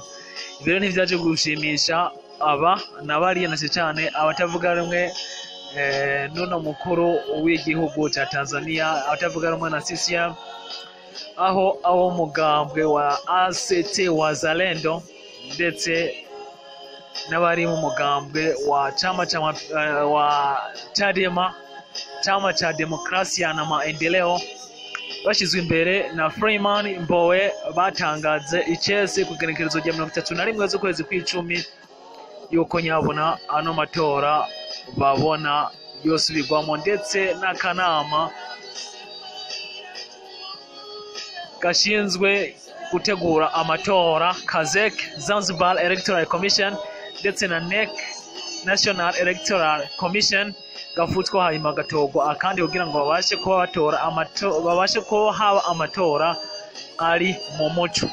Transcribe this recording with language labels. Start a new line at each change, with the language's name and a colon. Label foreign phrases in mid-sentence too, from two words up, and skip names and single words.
Rundi: Ibiro ntivyaje gushimisha aba nabariye nase cyane abatavuga rumwe nuno mukuru w'igihugu cya Tanzania, abatavuga rumwe na CCM, aho mugambwe wa ACT Wazalendo ndetse n'abari mu mugambwe wa Chadema, chama cha demokrasia na maendeleo, bashizwe imbere na Freeman Mbowe, batangaze icese ku igenekerezo rya 31 z'ukwezi kw'icumi yuko nyabona ano matora babona yosubirwamo, ndetse n'akanama gashinzwe gutegura amatora KAZEK, Zanzibar Electoral Commission, ndetse na NEC, National Electoral Commission, gafutwa hanyuma gatogwa akandi kugira ngo babashe kuba batora babashe ko haba amatora ari mu muco.